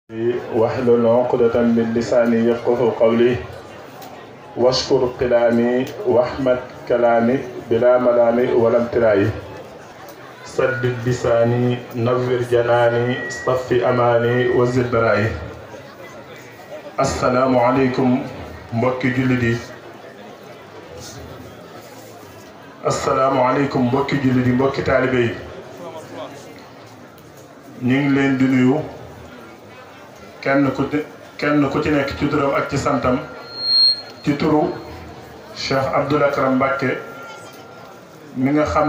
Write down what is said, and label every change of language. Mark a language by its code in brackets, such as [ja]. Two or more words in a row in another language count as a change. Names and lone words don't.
[ar] واحلل عقدة من لساني يفقه قولي واشكر كلامي واحمد كلامي بلا ملامي ولا امتراي سدد لساني نور جناني صفي أماني وزد براي السلام عليكم [wo] mbokki jullit yi asalaamaaleykum mbokki jullit yi mbokki taalibe yi ñu ngi leen di nuyu kenn ku ci nekk ci turam ak ci santam ci turu Cheikh Abdoul Akram Mbacké mi nga xam